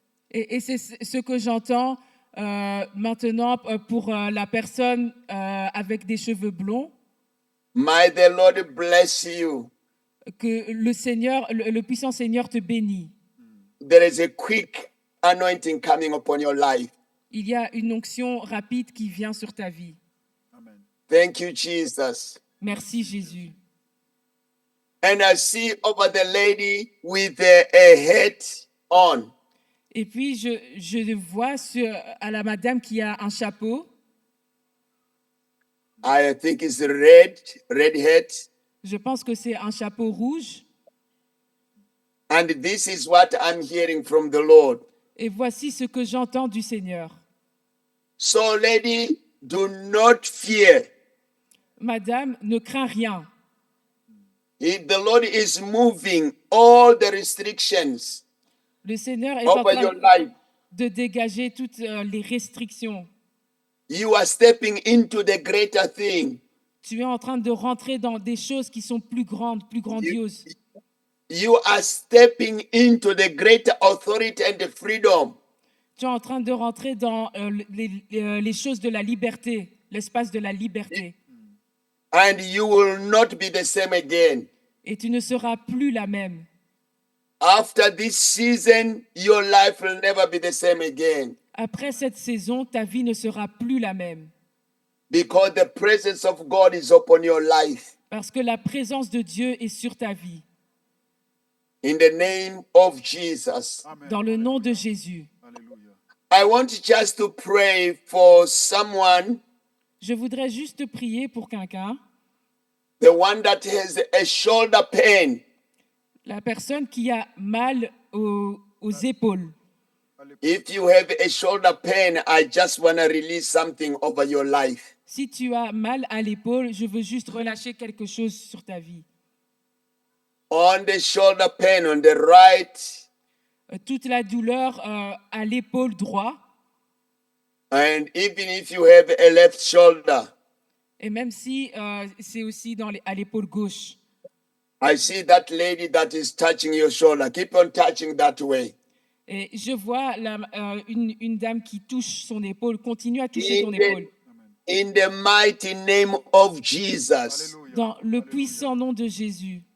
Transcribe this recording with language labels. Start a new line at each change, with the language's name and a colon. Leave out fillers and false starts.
French: Et c'est ce que j'entends maintenant pour la personne avec des cheveux blonds,
English: May the Lord bless you.
French: que le Seigneur, le puissant Seigneur te bénit.
English: There is a quick anointing coming upon your life.
French: Il y a une onction rapide qui vient sur ta vie.
English: Amen. Thank you, Jesus.
French: Merci Jésus.
English: And I see over the lady with a hat on.
French: Et puis je vois à la madame qui a un chapeau.
English: I think it's red hat.
French: Je pense que c'est un chapeau rouge.
English: And this is what I'm hearing from the Lord.
French: Et voici ce que j'entends du Seigneur.
English: So, lady, do not fear.
French: Madame, ne crains rien.
English: The Lord is moving all the restrictions
French: Le Seigneur est en
English: over your
French: train
English: life.
French: de dégager toutes les restrictions.
English: You are stepping into the greater thing.
French: Tu es en train de rentrer dans des choses qui sont plus grandes, plus grandioses.
English: You are stepping into the greater authority and the freedom.
French: Tu es en train de rentrer dans les choses de la liberté, l'espace de la liberté.
English: And you will not be the same again.
French: Et tu ne seras plus la même.
English: After this season, your life will never be the same again.
French: Après cette saison, ta vie ne sera plus la même.
English: Because the presence of God is upon your life.
French: Parce que la présence de Dieu est sur ta vie.
English: In the name of Jesus. Amen.
French: Dans le nom de Jésus. Alléluia.
English: I want just to pray for someone,
French: Je voudrais juste prier pour quelqu'un,
English: the one that has a shoulder pain.
French: la personne qui a mal aux épaules.
English: If you have a shoulder pain, I just want to release something over your life.
French: Si tu as mal à l'épaule, je veux juste relâcher quelque chose sur ta vie.
English: On the shoulder pain, on the right,
French: Toute la douleur à l'épaule droit,
English: and even if you have a left shoulder,
French: et même si c'est aussi à l'épaule gauche.
English: I see that lady that is touching your shoulder. Keep on touching that way.
French: Et je vois une dame qui touche son épaule, continue à toucher ton épaule.
English: In the mighty name of Jesus,
French: Alléluia. Dans le puissant nom de Jésus,